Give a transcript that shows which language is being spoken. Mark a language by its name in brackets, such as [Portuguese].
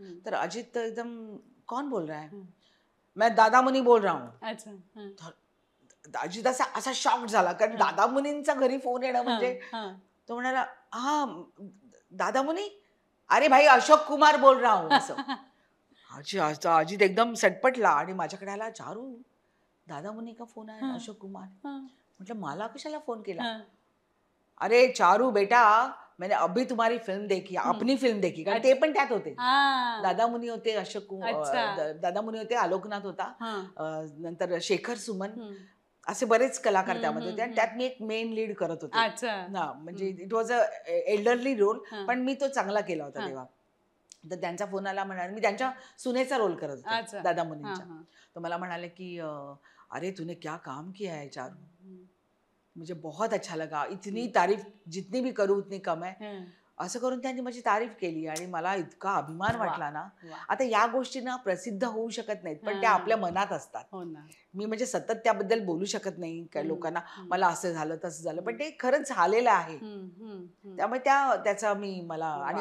[Marathi] तर अजित एकदम, [Hindi] कौन बोल रहा है, मैं दादा मुनी बोल रहा हूँ. [Marathi] अजित असा शॉक झाला, कारण दादा मुनींचा घरी फोन येणं म्हणजे. तो म्हणाला, हा दादा मुनी, [Hindi] अरे भाई अशोक कुमार बोल रहा हूँ, [Marathi] असं. अजित एकदम सटपटला आणि माझ्याकडे आला, चारू दादा मुनी का फोन आहे, अशोक कुमार. म्हटलं मला कशाला फोन केला. [Hindi] अरे चारू बेटा, मैंने अभी तुम्हारी फिल्म देखी, अपनी फिल्म देखी, [Marathi] कारण ते पण त्यात होते. दादा मुनी होते, दादा मुनी होते, आलोकनाथ होता, नंतर शेखर सुमन, असे बरेच कलाकार हम्म, त्यामध्ये होते आणि हम्म, त्यात मी एक मेन लीड करत होते. अच्छा. ना म्हणजे [English] It was a elderly role, हा. [Marathi] पण मी तो चांगला केला होता हा. तेव्हा. तर त्यांचा फोन आला, म्हणाले, मी त्यांच्या सुनेचा रोल करत होते अच्छा. दादा हा, मुनींच्या. हा. तर मला म्हणाले की [Hindi] अरे तूने क्या काम किया है चारू, हम्म, मुझे बहुत अच्छा लगा, इतनी हम्म, तारीफ जितनी भी करूँ उतनी कम है. हम्म. [Marathi] असं करून त्यांनी माझी तारीफ केली आणि मला इतका अभिमान वा, वाटला ना. वा. आता या गोष्टी ना प्रसिद्ध होऊ शकत नाहीत, पण त्या हा. आपल्या मनात असतात. हो ना. मी म्हणजे सतत त्याबद्दल बोलू शकत नाही काय हम्म, लोकांना, हम्म, मला असं झालं तसं झालं, पण हम्म, ते खरंच झालेलं आहे. हम्म, हम्म, हम्म. त्यामुळे त्याचा मी मला, आणि